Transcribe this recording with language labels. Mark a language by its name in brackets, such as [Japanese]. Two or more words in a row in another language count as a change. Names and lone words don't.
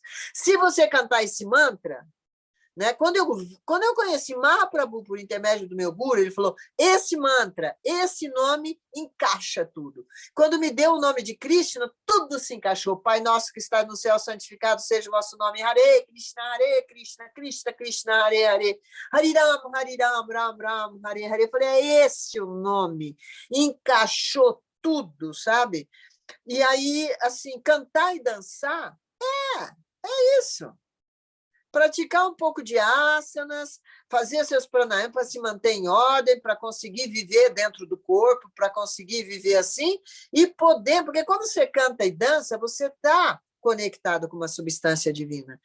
[Portuguese] Se você cantar esse mantra, né? Quando eu conheci Mahaprabhu por intermédio do meu guru, ele falou, esse mantra, esse nome encaixa tudo. Quando me deu o nome de Krishna, tudo se encaixou. Pai nosso que está no céu, santificado seja o vosso nome. [Sanskrit] Hare Krishna, Krishna Krishna, Hare Hare. Hare Ram, Ram Ram, Hare Hare. [Portuguese] Eu falei, é esse o nome. Encaixou tudo, sabe? E aí, assim, cantar e dançar, é isso. Praticar um pouco de asanas, fazer seus pranayamas para se manter em ordem, para conseguir viver dentro do corpo, para conseguir viver assim e poder, porque quando você canta e dança, você está conectado com uma substância divina.